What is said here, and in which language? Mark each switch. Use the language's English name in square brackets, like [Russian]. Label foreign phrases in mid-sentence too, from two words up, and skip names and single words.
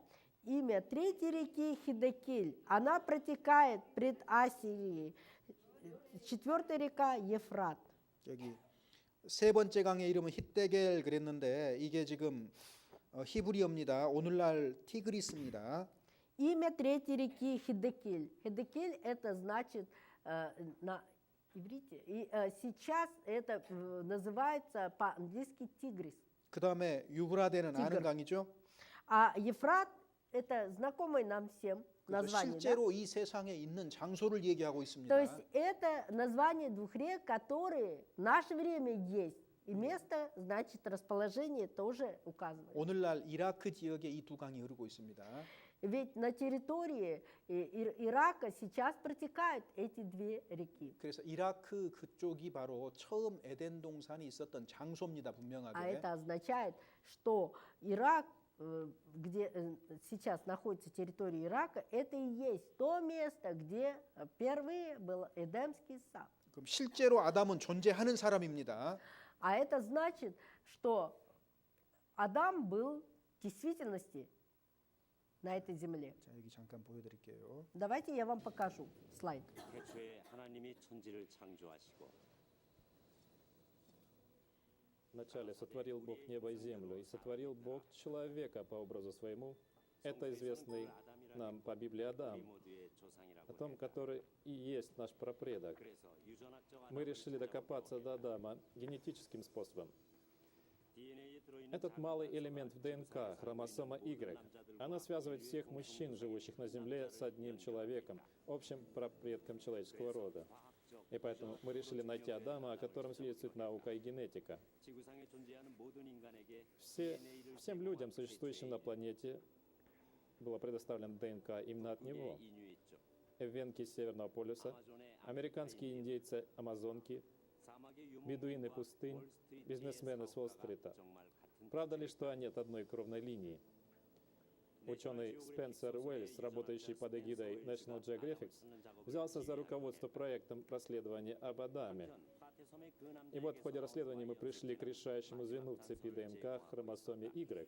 [Russian] Имя третьей реки Хидекиль. Она протекает пред Ассирией. 4 река Ефрат. [Korean] 여기 세 번째 강의 이름은 히데겔 그랬는데 이게 지금 히브리어입니다. 오늘날 티그리스입니다. [Russian] Имя третьей реки Хидекиль. Хидекиль это значит на иврите. И сейчас это называется по-английски Тигрис. [Korean] 그 다음에 유브라데는 아는 티그р. 강이죠. [Russian] А Ефрат это знакомое нам всем [Korean] 그래서 [Russian] название. Да? [Korean] 실제로 이 세상에 있는 장소를 얘기하고 있습니다. [Russian] То есть это название 2 рек, которые в наше время есть. И место, значит, расположение тоже указывает. [Korean] 오늘날 이라크 지역에 이 두 강이 흐르고 있습니다. [Russian] Ведь на территории Ирака сейчас протекают эти 2 реки. [Korean] 그래서 이라크 그쪽이 바로 처음 에덴 동산이 있었던 장소입니다. [Russian] А [Korean] 분명하게. [Russian] это означает, что Ирак, где сейчас находится территория Ирака, это и есть то место, где впервые был Эдемский сад. [Korean] 그럼 실제로 아담은 존재하는 사람입니다. [Russian] А это значит, что Адам был в действительности на этой земле. [Korean] 자, 여기 잠깐 보여드릴게요. [Russian] Давайте я вам покажу слайд. [Korean] 태초에 하나님이 천지를 창조하시고 [Russian] Вначале сотворил Бог небо и землю, и сотворил Бог человека по образу своему. Это известный нам по Библии Адам, [Korean] 우리 모두의 조상이라고 [Russian] о том, [Korean] 합니다. [Russian] который и есть наш прапредок. [Korean] 그래서 유전학적 [Russian] Мы решили докопаться до Адама генетическим способом. [Korean] DNA에 들어있는 [Russian] Этот малый элемент в ДНК, хромосома Y, она связывает всех мужчин, живущих на Земле, с одним человеком, общим прапредком человеческого рода. И поэтому мы решили найти Адама, о котором свидетельствует наука и генетика. [Korean] 지구상에 존재하는 모든 인간에게 [Russian] Всем людям, существующим на планете, было предоставлено ДНК именно от него. [Korean] 인류 있죠. [Russian] Эвенки Северного полюса, [Korean] 아마존의 [Russian] американские индейцы Амазонки, [Korean] 사막의 [Russian] бедуины [Korean] 유목민과 [Russian] пустынь, [Korean] 월스트리트의 [Russian] бизнесмены с [Korean] 사업가가 [Russian] Уолл-стрита. [Korean] 정말 같은 [Russian] Правда ли, что они от одной кровной линии? Ученый Спенсер Уэллс, работающий под эгидой National Geographic, взялся за руководство проектом расследования об Адаме. И вот в ходе расследования мы пришли к решающему звену в цепи ДНК хромосоме Y.